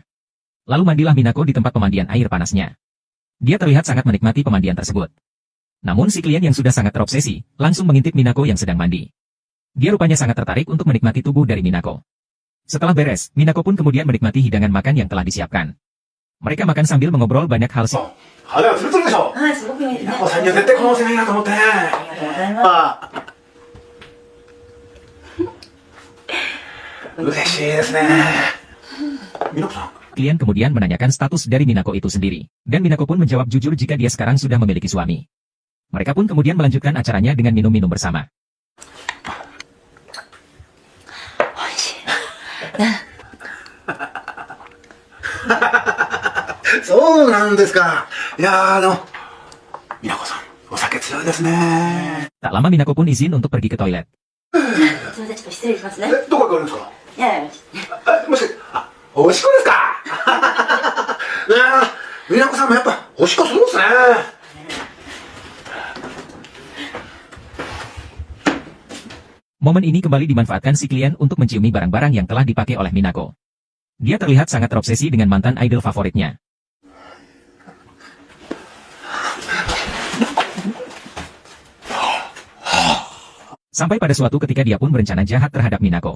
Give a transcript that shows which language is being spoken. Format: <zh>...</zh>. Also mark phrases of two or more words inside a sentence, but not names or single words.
<id>Lalu mandilah Minako di tempat pemandian air panasnya. Dia terlihat sangat menikmati pemandian tersebut. Namun si klien yang sudah sangat terobsesi, langsung mengintip Minako yang sedang mandi. Dia rupanya sangat tertarik untuk menikmati tubuh dari Minako. Setelah beres, Minako pun kemudian menikmati hidangan makan yang telah disiapkan. Mereka makan sambil mengobrol banyak hal sih.</id> <ja>肌がツルツルでしょ。はい、すごく良いですね。稲子さんには絶対このお店がいいなと思って。ありがとうございます。嬉しいですね。Minakoさん。</ja> <id>Klien kemudian menanyakan status dari Minako itu sendiri. Dan Minako pun menjawab jujur jika dia sekarang sudah memiliki suami. Mereka pun kemudian melanjutkan acaranya dengan minum-minum bersama.</id> <ja>美味しい。そうなんですか。いやMinakoさん、お酒強いですね。</ja> <id>Tak lama Minako pun izin untuk pergi ke toilet.</id> <ja>それでちょっと失礼しますね。どこ行かれるんですか。いやいや、もし、おしっこですか。Minakoさんもやっぱおしっこするんですね。</ja> <id>Momen ini kembali dimanfaatkan si klien untuk menciumi barang-barang yang telah dipakai oleh Minako. Dia terlihat sangat terobsesi dengan mantan idol favoritnya. Sampai pada suatu ketika dia pun berencana jahat terhadap Minako.</id>